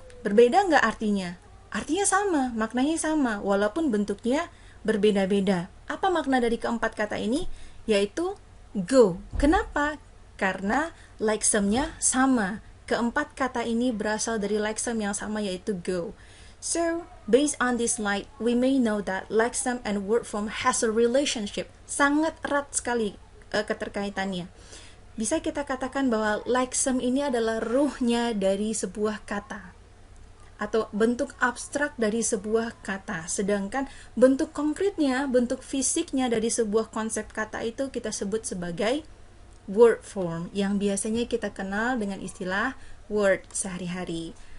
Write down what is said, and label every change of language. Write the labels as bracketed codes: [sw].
[id] Berbeda nggak artinya? Artinya sama, maknanya sama, walaupun bentuknya berbeda-beda. Apa makna dari keempat kata ini? Yaitu go. Kenapa? Karena lexeme-nya sama. Keempat kata ini berasal dari lexeme yang sama, yaitu go. [en] So, based on this slide, we may know that lexeme and word form has a relationship. [id] Sangat erat sekali keterkaitannya. Bisa kita katakan bahwa lexeme ini adalah ruhnya dari sebuah kata, atau bentuk abstrak dari sebuah kata. Sedangkan bentuk konkretnya, bentuk fisiknya dari sebuah konsep kata itu kita sebut sebagai word form, yang biasanya kita kenal dengan istilah word sehari-hari.